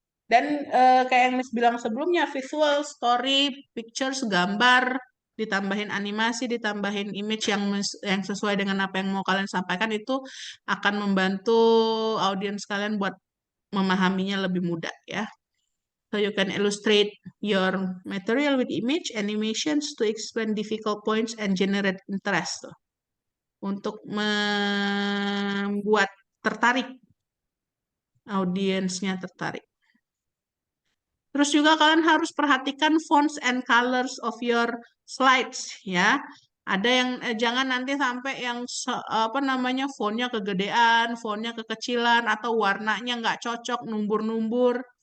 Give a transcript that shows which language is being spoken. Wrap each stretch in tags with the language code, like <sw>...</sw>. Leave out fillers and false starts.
<id>Dan kayak yang Miss bilang sebelumnya, visual, story, pictures, gambar, ditambahin animasi, ditambahin image yang sesuai dengan apa yang mau kalian sampaikan itu akan membantu audiens kalian buat memahaminya lebih mudah ya.</id> <en>So you can illustrate your material with image, animations to explain difficult points and generate interest.</en> <id>Tuh. Untuk membuat tertarik, audiensnya tertarik. Terus juga kalian harus perhatikan</id> <en>fonts and colors of your slides</en> <id>ya. Ada yang jangan nanti sampai yang apa namanya fontnya kegedean, fontnya kekecilan atau warnanya nggak cocok, numbur-numbur.</id>